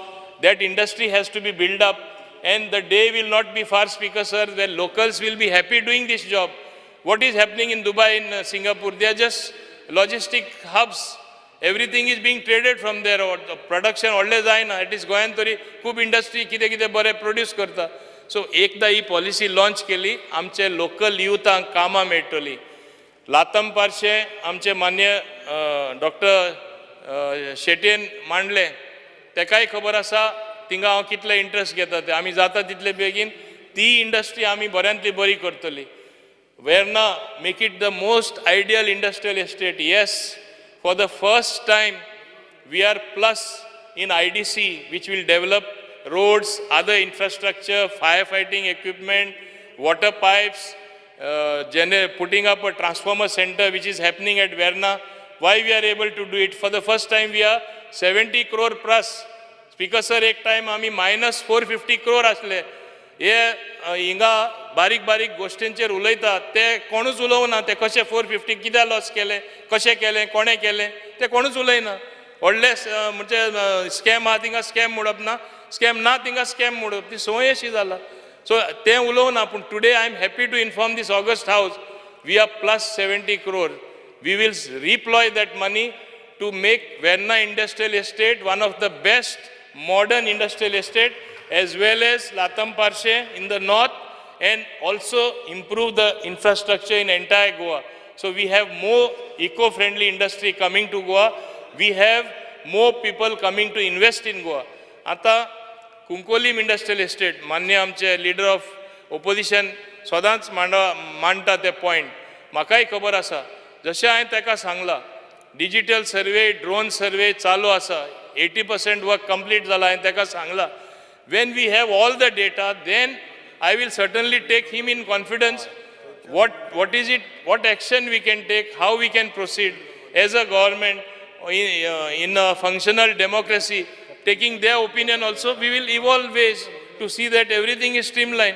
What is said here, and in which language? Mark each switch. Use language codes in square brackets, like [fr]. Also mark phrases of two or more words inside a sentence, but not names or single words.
[en] That industry has to be built up, and the day will not be far, Speaker sir, where locals will be happy doing this job. What is happening in Dubai, in Singapore? They are just logistic hubs. Everything is being traded from there. Or the production always [kok] जायना. [en] It is [kok] गोंयान तरी खूब industry किते किते बरे produce करता. So एकदा ही [en] policy launch [kok] केली, आमचे [en] local youthांक [kok] कामा मेळटली. लातम पार्शे आमचे मान्य डॉक्टर शेट्येन मांडले. तेकाय खबर आसा तिंगा हांव कितले इंटरेस्ट घेता ते. आमी जाता तितले बेगीन ती इंडस्ट्री आमी बऱ्यांतली बरी करतली. [en] Verna, make it the most ideal industrial estate. Yes, for the first time, we are plus in IDC, which will develop roads, other infrastructure, firefighting equipment, water pipes, putting up a transformer center, which is happening at Verna. Why we are able to do it? For the first time, we are 70 crore plus. [kok] Speaker sir, एक time आमी minus 450 crore असले. हे हिंगा बारीक बारीक गोष्टींचेर उलयतात ते कोणूच उलोवना. ते कशे 450 कित्याक लॉस केले, कशें केलें, कोणें केलें ते कोणूच उलयना. व्हडले म्हणजे स्कॅम आहा तिंगा स्कॅम म्हणप ना, स्कॅम ना तिंगा स्कॅम म्हणप, ती संवय अशी जाला. सो तें उलोवना. पूण [en] today I am happy to inform this august house we are plus 70 crore. We will redeploy that money to make Verna Industrial Estate one of the best modern industrial estate, as well as Latam Parshe in the north, and also improve the infrastructure in entire Goa. So we have more eco-friendly industry coming to Goa. We have more people coming to invest in Goa. Ata Kunkolim Industrial Estate, [kok] मान्य आमचे [en] leader of opposition [kok] सदांच मांडटा ते point. म्हाकाय खबर आसा, जशें हांवें ताका सांगलां, [en] digital survey, drone survey [kok] चालू आसा. 80% [en] work complete [kok] जाला. हांवें ताका सांगलां. [en] When we have all the data, then I will certainly take him in confidence. What is it, what action we can take, how we can proceed as a government in a functional democracy, taking their opinion also. We will evolve ways to see that everything is streamlined.